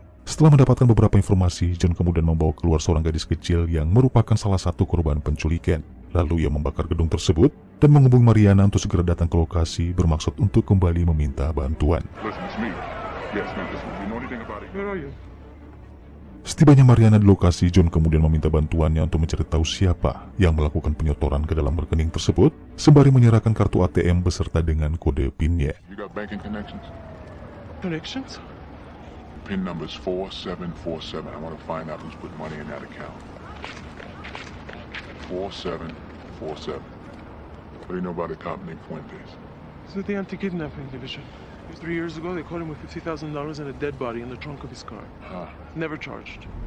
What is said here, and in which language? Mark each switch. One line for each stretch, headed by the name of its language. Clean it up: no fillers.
Indonesian: Setelah mendapatkan beberapa informasi, John kemudian membawa keluar seorang gadis kecil yang merupakan salah satu korban penculikan. Lalu ia membakar gedung tersebut dan menghubungi Mariana untuk segera datang ke lokasi bermaksud untuk kembali meminta bantuan.
English: Listen, it's me. Yes, no, listen. Do you know anything about it? Where are you?
Indonesian: Setibanya Mariana di lokasi, John kemudian meminta bantuannya untuk mencari tahu siapa yang melakukan penyotoran ke dalam rekening tersebut, sembari menyerahkan kartu ATM beserta dengan kode PIN-nya.
English: You got banking connections? Connections? PIN number's 4747. I want to find out who's put money in that account. 4747. What do you know about a cop named Fuentes? It's with the anti-kidnapping division. 3 years ago, they caught him with $50,000 and a dead body in the trunk of his car. Never charged.